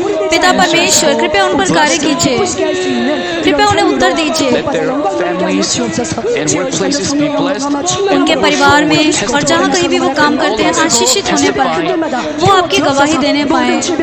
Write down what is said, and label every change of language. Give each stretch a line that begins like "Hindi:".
Hindi: पिता परमेश्वर, कृपया उन पर कार्य कीजिए, कृपया उन्हें उत्तर दीजिए।
English: Let their families and workplaces be blessed.
Hindi: उनके परिवार में और जहाँ कहीं भी वो काम करते हैं आशीषित होने पाए, वो आपकी गवाही देने पाए।